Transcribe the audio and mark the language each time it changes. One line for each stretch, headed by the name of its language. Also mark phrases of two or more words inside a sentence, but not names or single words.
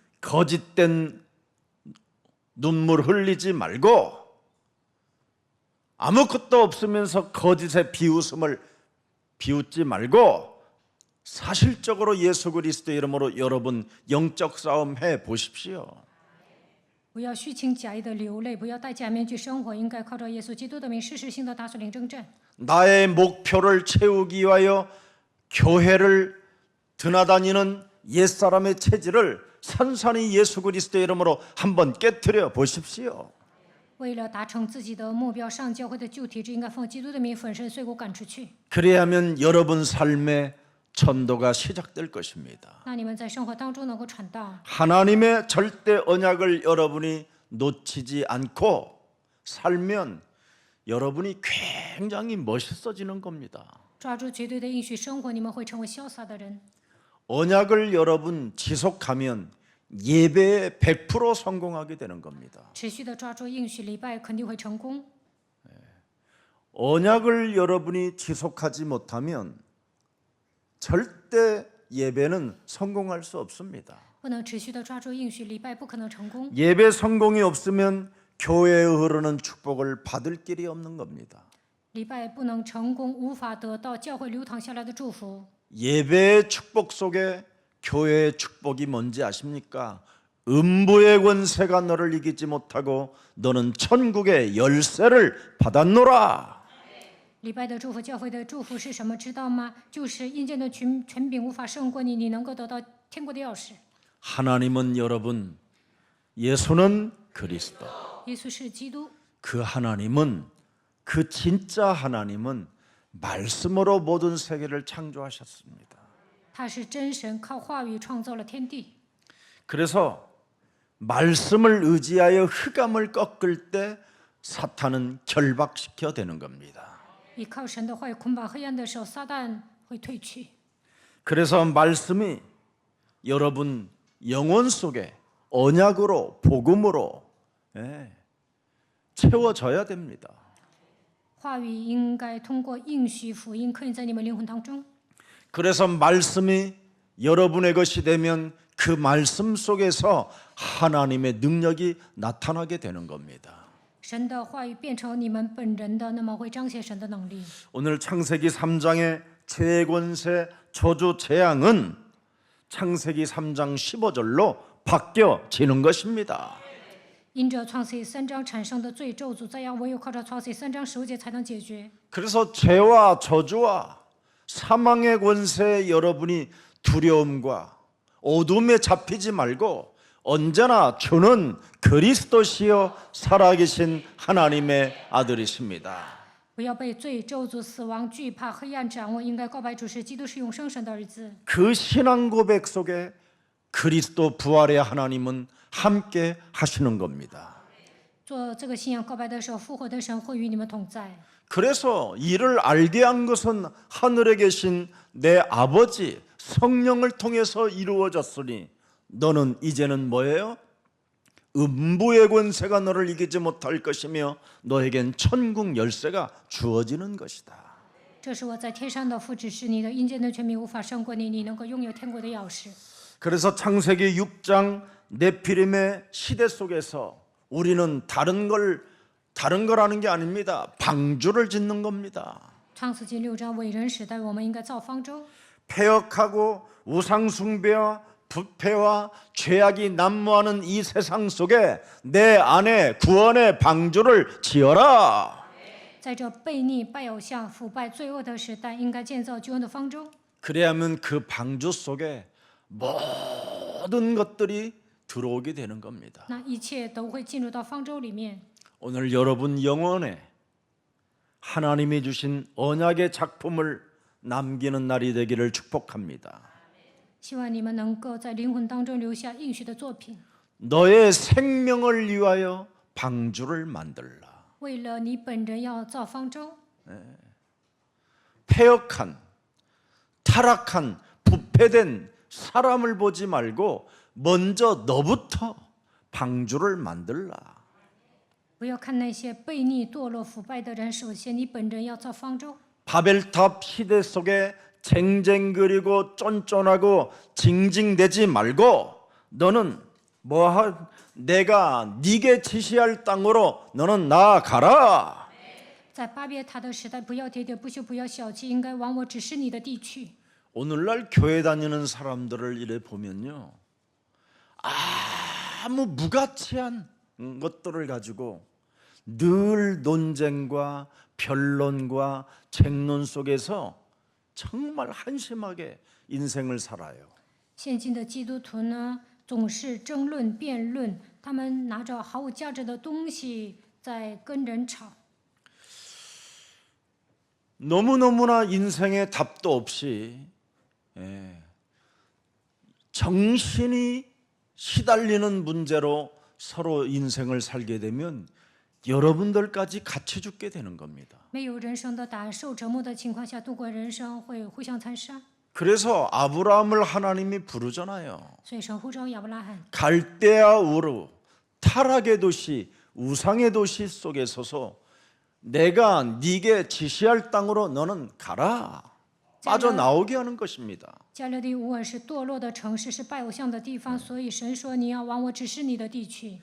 Korean: 거짓된 눈물 흘리지 말고 아무것도 없으면서 거짓의 비웃음을 비웃지 말고 사실적으로 예수 그리스도 이름으로 여러분 영적 싸움 해 보십시오.
Chinese: 不要虚情假意的流泪，不要戴假面具生活，应该靠着耶稣基督的名，事实性的打属灵征战。
Korean: 나의 목표를 채우기 위하여 교회를 드나다니는 옛사람의 체질을 산산히 예수 그리스도 이름으로 한번 깨트려 보십시오.
Chinese: 为了达成自己的目标，上教会的旧体制应该奉基督的名粉身碎骨赶出去。
Korean: 그래야면 여러분 삶의 전도가 시작될 것입니다.
Chinese: 那你们在生活当中能够传道，
Korean: 하나님의 절대 언약을 여러분이 놓치지 않고 살면 여러분이 굉장히 멋있어지는 겁니다.
Chinese: 抓住绝对的应许生活，你们会成为潇洒的人。
Korean: 언약을 여러분 지속하면 예배에 100% 성공하게 되는 겁니다.
Chinese: 持续的抓住应许，礼拜肯定会成功。
Korean: 언약을 여러분이 지속하지 못하면 절대 예배는 성공할 수 없습니다.
Chinese: 不能持续的抓住应许，礼拜不可能成功。
Korean: 예배 성공이 없으면 교회에 흐르는 축복을 받을 길이 없는 겁니다.
Chinese: 礼拜不能成功，无法得到教会流淌下来的祝福。
Korean: 예배의 축복 속에 교회의 축복이 뭔지 아십니까? 음부의 권세가 너를 이기지 못하고 너는 천국의 열쇠를 받았노라.
Chinese: 礼拜的祝福，教会的祝福是什么？知道吗？就是阴间的权柄无法胜过你，你能够得到天国的钥匙。
Korean: 하나님은 여러분, 예수는 그리스도.
Chinese: 耶稣是基督，
Korean: 그 하나님은 그 진짜 하나님은 말씀으로 모든 세계를 창조하셨습니다.
Chinese: 他是真神，靠话语创造了天地。
Korean: 그래서 말씀을 의지하여 흑암을 꺾을 때 사탄은 결박시켜 되는 겁니다.
Chinese: 依靠神的话语捆绑黑暗的时候，撒旦会退去。
Korean: 그래서 말씀이 여러분 영혼 속에 언약으로 복음으로 채워져야 됩니다.
Chinese: 话语应该通过应许福音刻印在你们灵魂当中。
Korean: 그래서 말씀이 여러분의 것이 되면 그 말씀 속에서 하나님의 능력이 나타나게 되는 겁니다.
Chinese: 神的话语变成你们本人的，那么会彰显神的能力。
Korean: 오늘 창세기 3장의 죄권세 저주 재앙은 창세기 3장 15절로 바뀌어지는 것입니다.
Chinese: 因着创世3章产生的罪咒诅灾殃，唯有靠着创世3章15节才能解决。
Korean: 그래서 죄와 저주와 사망의 권세에 여러분이 두려움과 어둠에 잡히지 말고 언제나 주는 그리스도시여 살아계신 하나님의 아들이십니다.
Chinese: 不要被罪咒诅、死亡、惧怕、黑暗掌握，应该告白主是基督是永生神的儿子。
Korean: 그 신앙 고백 속에 그리스도 부활의 하나님은 함께 하시는 겁니다.
Chinese: 做这个信仰告白的时候，复活的神会与你们同在。
Korean: 그래서 이를 알게 한 것은 하늘에 계신 내 아버지 성령을 통해서 이루어졌으니 너는 이제는 뭐예요? 음부의 권세가 너를 이기지 못할 것이며 너에겐 천국 열쇠가 주어지는 것이다.
Chinese: 这是我在天上的父指示你的，阴间的权柄无法胜过你，你能够拥有天国的钥匙。
Korean: 그래서 창세기 6장 네피림의 시대 속에서 우리는 다른 거라는 게 아닙니다. 방주를 짓는 겁니다.
Chinese: 创世纪6章伟人时代，我们应该造方舟。
Korean: 폐역하고 우상숭배와 부패와 죄악이 난무하는 이 세상 속에 내 안에 구원의 방주를 지어라.
Chinese: 在这悖逆、拜偶像、腐败、罪恶的时代，应该建造救恩的方舟。
Korean: 그래야만 그 방주 속에 모든 것들이 들어오게 되는 겁니다.
Chinese: 那一切都会进入到方舟里面。
Korean: 오늘 여러분 영혼에 하나님이 주신 언약의 작품을 남기는 날이 되기를 축복합니다.
Chinese: 希望你们能够在灵魂当中留下应许的作品，
Korean: 너의 생명을 위하여 방주를 만들라.
Chinese: 为了你本人要造方舟。
Korean: 패역한, 타락한, 부패된 사람을 보지 말고 먼저 너부터 방주를 만들라.
Chinese: 不要看那些悖逆、堕落、腐败的人，首先你本人要造方舟。
Korean: 바벨탑 시대 속에 쟁쟁그리고 쫀쫀하고 징징대지 말고 너는 내가 네게 지시할 땅으로 너는 나아가라.
Chinese: 在巴别塔的时代，不要喋喋不休，不要小气，应该往我指示你的地去。
Korean: 오늘날 교회 다니는 사람들을 이래 보면요, 아무 무가치한 것들을 가지고 늘 논쟁과 변론과 쟁론 속에서 정말 한심하게 인생을 살아요.
Chinese: 现今的基督徒呢，总是争论、辩论，他们拿着毫无价值的东西在跟人吵。
Korean: 너무너무나 인생에 답도 없이 정신이 시달리는 문제로 서로 인생을 살게 되면 여러분들까지 같이 죽게 되는 겁니다.
Chinese: 没有人生的答案，受折磨的情况下度过人生，会互相残杀。
Korean: 그래서 아브라함을 하나님이 부르잖아요.
Chinese: 所以神呼召亚伯拉罕，
Korean: 갈대아 우르 타락의 도시 우상의 도시 속에 서서 내가 네게 지시할 땅으로 너는 가라. 빠져나오게 하는 것입니다.
Chinese: 加勒底乌尔是堕落的城市，是拜偶像的地方，所以神说你要往我指示你的地去。